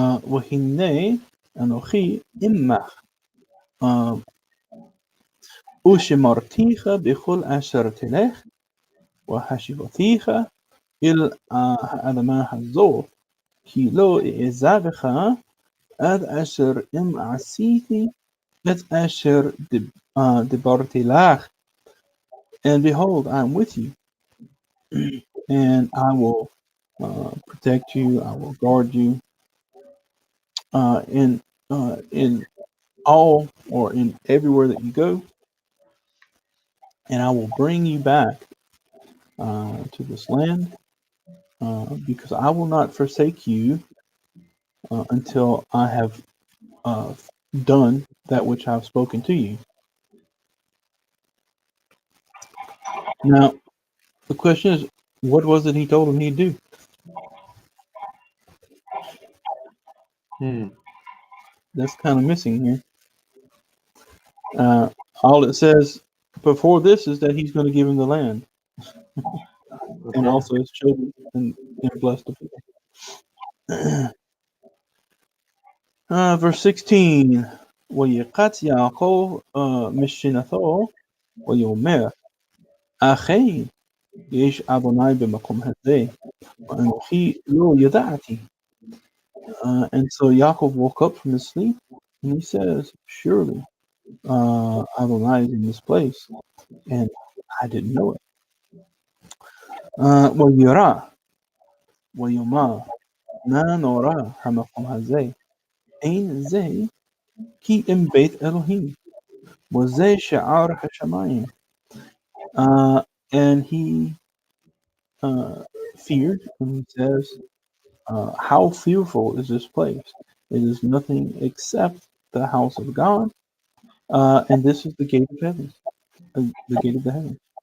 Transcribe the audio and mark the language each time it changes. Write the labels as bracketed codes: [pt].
[he] והנה אנוכי עמך ושמרתיך בכל אשר תלך והשיבתיך אל האדמה הזאת כי לא אעזבך עד אשר אם עשיתי את אשר דיברתי לך. [en] And behold, I am with you, and I will protect you. I will guard you in all or in everywhere that you go, and I will bring you back to this land because I will not forsake you until I have done that which I've spoken to you. Now, the question is, what was it he told him he'd do? That's kind of missing here. All it says before this is that he's going to give him the land and also his children and bless the people. Verse 16. [he] ويقات يعقوب משנתו ויאמר אכן יש אדוני במקום הזה ואנוכי לא ידעתי. [en] And so Yaakov woke up from his sleep and he says, surely Adonai is in this place, and I didn't know it. [he] וירא ויאמר נא נורא המקום הזה אין זה כי אם בית אלוהים וזה שער השמיים. [en] And he feared, and he says, how fearful is this place? It is nothing except the house of God, and this is the gate of heaven, the gate of the heavens.